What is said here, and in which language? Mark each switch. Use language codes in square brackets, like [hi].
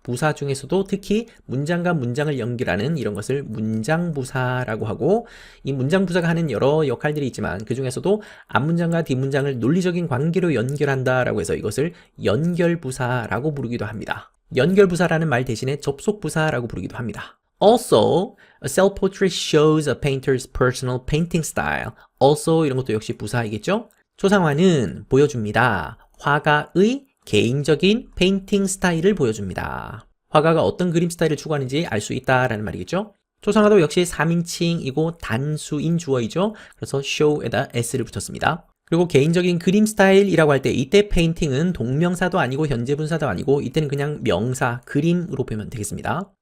[ko] 부사 중에서도 특히 문장과 문장을 연결하는 이런 것을 문장부사라고 하고 이 문장부사가 하는 여러 역할들이 있지만 그 중에서도 앞문장과 뒷문장을 논리적인 관계로 연결한다라고 해서 이것을 연결부사라고 부르기도 합니다. 연결부사라는 말 대신에 접속부사라고 부르기도 합니다. [en] Also, a self-portrait shows a painter's personal painting style. [ko] Also 이런 것도 역시 부사이겠죠? 초상화는 보여줍니다. 화가의 개인적인 페인팅 스타일을 보여줍니다. 화가가 어떤 그림 스타일을 추구하는지 알 수 있다라는 말이겠죠? 초상화도 역시 3인칭이고 단수인 주어이죠. 그래서 show에다 s를 붙였습니다. 그리고 개인적인 그림 스타일이라고 할 때 이때 페인팅은 동명사도 아니고 현재 분사도 아니고 이때는 그냥 명사, 그림으로 보면 되겠습니다.